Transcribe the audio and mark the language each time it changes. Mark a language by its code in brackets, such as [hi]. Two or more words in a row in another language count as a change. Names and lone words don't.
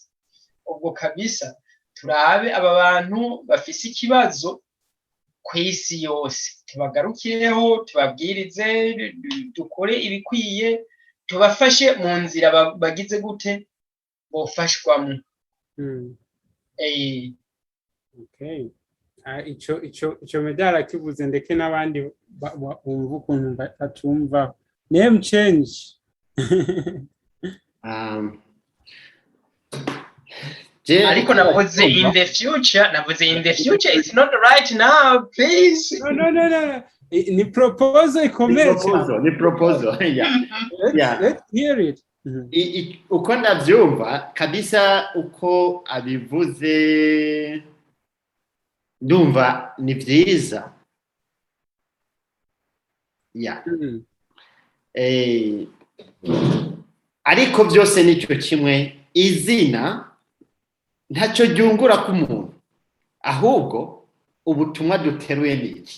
[rn] Ubwo kabisa turabe aba bantu bafise ikibazo ku isi yose, tubagarukiyeho, tubabwirize, dukore ibikwiye, tubafashe mu nzira bagize gute bofashwamo. [en] Okay. [rn] Ico medala kivuze ndeke n'abandi bumva ukuntu batumva. [en] Name change. [rn] Ariko navuze [en] in the future, it's not right now, please. [rn] No. Ni proposal ikomeye. Ni proposal. Yeah. [en] Let's hear it. [rn] Uko ndavyumva kabisa, uko abivuze ndumva ni vyiza. [en] Yeah. [rw] Ariko byose nicyo kimwe, izina ntacyo ryungura ku muntu, ahubwo ubutumwa duteruye niki.